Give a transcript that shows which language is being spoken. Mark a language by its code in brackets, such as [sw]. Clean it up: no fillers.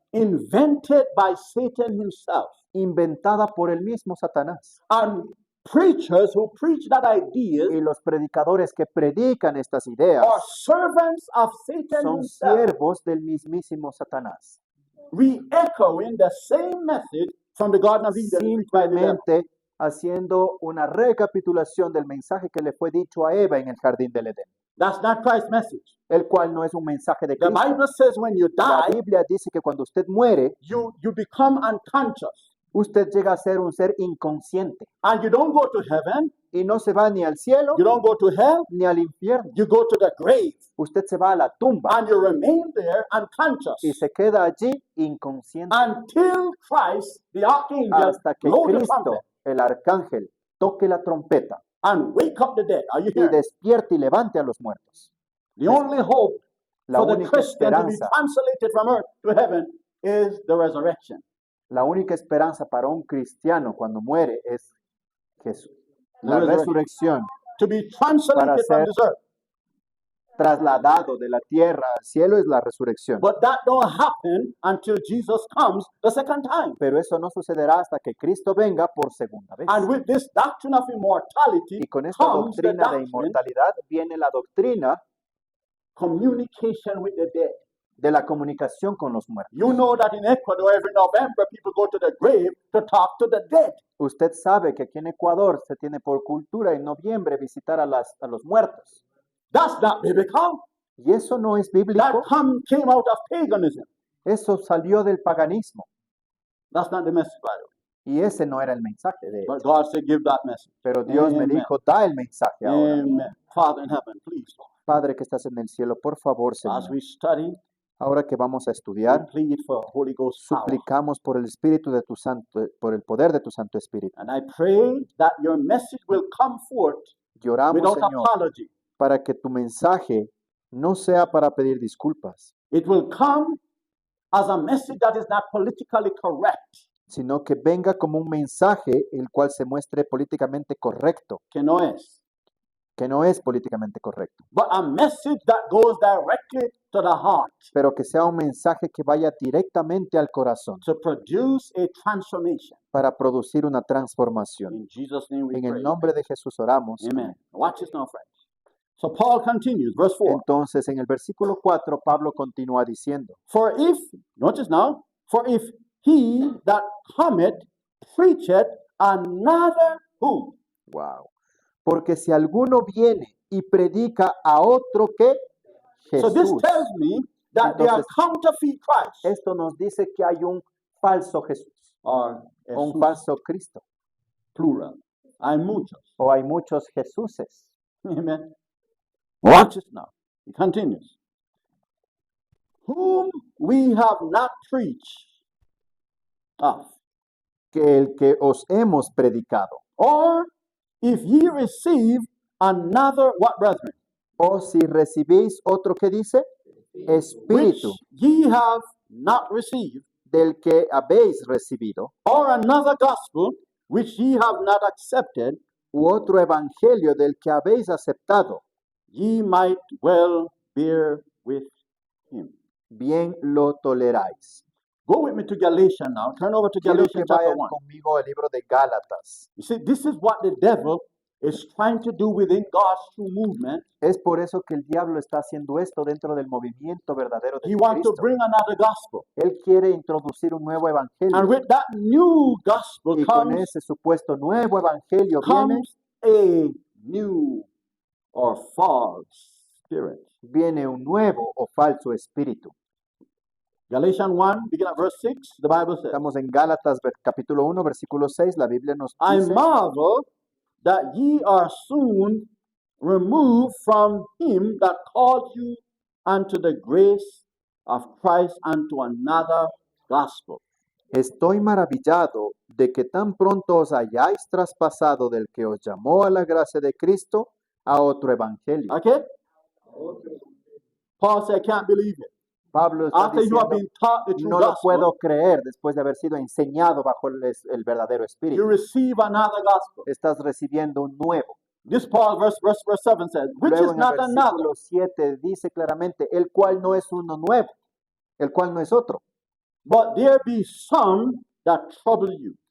[en] invented by Satan himself. [es] inventada por el mismo Satanás. [en] And preachers who preach that idea [es] Y los predicadores que predican estas ideas [en] are servants of Satan [es] son [en] himself, [es] siervos del mismísimo Satanás. [en] re-echoing the same message from the Garden of Eden preached by the devil. [es] Simplemente haciendo una recapitulación del mensaje que le fue dicho a Eva en el jardín del Edén. [en] That's not Christ's message. [es] el cual no es un mensaje de [en] The [es] Cristo. [en] Bible says when you [es] La [en] die, [es] Biblia dice que cuando usted muere, [en] you become unconscious. [es] usted llega a ser un ser inconsciente [en] And you don't go to heaven, [es] y no se va ni al cielo [en] you don't go to hell, [es] ni al infierno. [en] you go to the grave. [es] Usted se va a la tumba [en] And you remain there [es] y [en] unconscious [es] se queda allí inconsciente [en] until Christ, the archangel, [es] hasta que [en] blow the [es] Cristo, [en] trumpet [es] el arcángel, toque la trompeta [en] and wake up the dead. Are you [es] y [en] here? [es] despierte y levante a los muertos. [en] The only hope [es] La [en] for the [es] única [en] Christian to be [es] esperanza, [en] translated from earth to heaven is the resurrection. [es] la única esperanza para un cristiano cuando muere es Jesús. La La resurrección, [en] To be translated from [es] ser- [en] this earth. [es] trasladado de la tierra al cielo, es la resurrección. [en] But that don't happen until Jesus comes the second time. [es] Pero eso no sucederá hasta que Cristo venga por segunda vez. [en] And with this doctrine of immortality [es] Y con esta [en] comes the [es] doctrina de [en] doctrine, [es] inmortalidad viene la doctrina [en] communication with the dead. [es] de la comunicación con los muertos. [en] You know that in Ecuador, every November, people go to the grave to talk to the dead. [es] Usted sabe que aquí en Ecuador se tiene por cultura en noviembre visitar a los muertos. [en] That's not biblical. [es] Y eso no es bíblico, [en] That came out of paganism. [es] eso salió del paganismo. [en] That's not the message, by the way. [es] Y ese no era el mensaje de él. [en] But God said, give that message. [es] Pero Dios me [en] Amen. [es] dijo, da el mensaje ahora. [en] Amen. Father in heaven, please, Lord, [es] Padre que estás en el cielo, por favor, [en] as [es] Señor, [en] we study, [es] ahora que vamos a [en] we [es] estudiar, [en] plead for Holy Ghost power. [es] suplicamos por el Espíritu de tu Santo, por el poder de tu Santo Espíritu. [en] And I pray that your message will come forth [es] Lloramos, [en] without [es] Señor, [en] apology. [es] para que tu mensaje no sea para pedir disculpas, [en] It will come as a message that is not politically correct, [es] sino que venga como un mensaje el cual se muestre políticamente correcto, que no es, que no es políticamente correcto, [en] but a message that goes directly to the heart [es] pero que sea un mensaje que vaya directamente al corazón to produce a transformation. para producir una transformación. [en] In Jesus' name we [es] En [en] pray. [es] el nombre de Jesús oramos. [en] Amen. Watch this now, friends. So Paul continues, verse 4. [es] Entonces, en el versículo 4, Pablo continúa diciendo, [en] For if, notice now, for if he that cometh preacheth another who? [es] wow, porque si alguno viene y predica a otro que [en] So this [es] Jesús, [en] tells me that they are [es] Entonces, [en] counterfeit Christ [es] esto nos dice que hay un falso Jesús, [en] or [es] o un Jesús, falso Cristo, plural. Hay muchos. o hay muchos Jesuses. [en] Amen. Watch this now. He continues. Whom we have not preached of, [es] Que el que os hemos predicado, [en] or if ye receive another, what brethren? [es] o si recibís otro que dice, [en] Which [es] Espíritu [en] ye have not received, [es] del que habéis recibido, [en] or another gospel which ye have not accepted, [es] u otro evangelio del que habéis aceptado, [en] ye might well bear with him. [es] bien lo toleráis. [en] Go with me to Galatians now. Turn over to [es] Quiero que [en] Galatians chapter [es] vayan [en] 1. [es] conmigo al libro de Gálatas. [en] You see, this is what the devil is trying to do within God's true movement. [es] Es por eso que el diablo está haciendo esto dentro del movimiento verdadero de [en] He wants to [es] Cristo. [en] bring another gospel. [es] Él quiere introducir un nuevo [en] And [es] evangelio. [en] with that new gospel [es] Y con [en] comes, [es] ese supuesto nuevo evangelio viene, [en] a new or false spirit. [es] viene un nuevo o falso espíritu. [en] Galatians 1, begin at verse 6, the Bible says, [es] Estamos en Gálatas capítulo 1, versículo 6. La Biblia nos [en] I [es] dice, [en] marvel that ye are soon removed from him that called you unto the grace of Christ unto another gospel. [es] estoy maravillado de que tan pronto os hayáis traspasado del que os llamó a la gracia de Cristo a otro evangelio. [en] Okay? Paul said, I can't believe it. [es] Pablo está [en] After you have been taught the true [es] no lo [en] gospel, [es] puedo creer después de haber sido enseñado bajo el verdadero espíritu. [en] receive another gospel. [es] Estás recibiendo un nuevo. [en] This Paul, verse 7 says, which [es] Luego [en] is [es] en el [en] not another, [es] versículo 7 dice claramente, el cual no es uno nuevo, el cual no es otro, [en] but there be some that trouble you